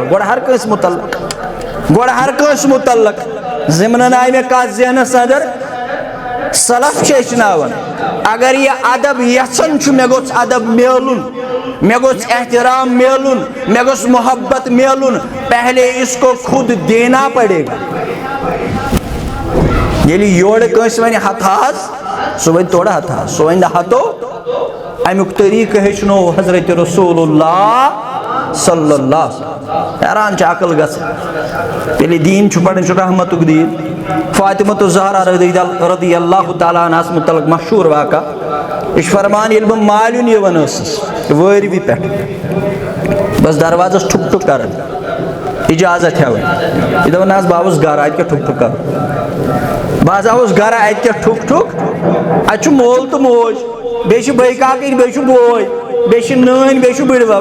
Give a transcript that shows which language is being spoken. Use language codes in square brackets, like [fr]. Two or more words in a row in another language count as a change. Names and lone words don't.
[ks] گۄڈٕ ہر کٲنٛسہِ متعلق ضمنن آیہِ مےٚ کتھ ذہنس اندر, سلف چھِ ہیٚچھناوان اگر یہِ ادب یژھان چھُ, مےٚ گوٚژھ ادب میلُن, مےٚ گوٚژھ احترام میلُن, مےٚ گوٚژھ محبت میلُن, [ur] پہلے اس کو خود دینا پڑے گا. [ks] ییٚلہِ یورٕ کٲنٛسہِ وَنہِ ہتھاس, سُہ وَنہِ تورٕ ہتھاس, سُہ وَنہِ نہٕ ہتو. امیُک طریٖقہٕ ہیٚچھنو حضرت رسول اللہ [ar] صلی اللہ. [ks] حیران چھِ عقل گژھان. ییٚلہِ دیٖن چھُ پران چھُ رحمتُک دیٖن. فاطمۃ الزہرا [ar] رضی اللہ تعالیٰ [ks] عنہَس متعلق مشہوٗر واقعہ, یہِ چھُ فرمان ییٚلہِ بہٕ مالیُن یِوان ٲسٕس وٲروِ پٮ۪ٹھ, بس دروازس ٹھُک ٹھُک کران, اجازت ہٮ۪وان, یہِ دپان نہ حظ بہٕ آوُس گرٕ, اَتہِ کیٛاہ ٹھُک ٹھُک کرُن, بہٕ حظ آوُس گرٕ, اَتہِ کیٛاہ ٹھُک ٹھُک, اَتہِ چھُ مول تہٕ موج, بیٚیہِ چھِ بٲے کاکٕنۍ, بیٚیہِ چھُ بوے, بیٚیہِ چھِ نٲنۍ, بیٚیہِ چھُ بٕڈِبب.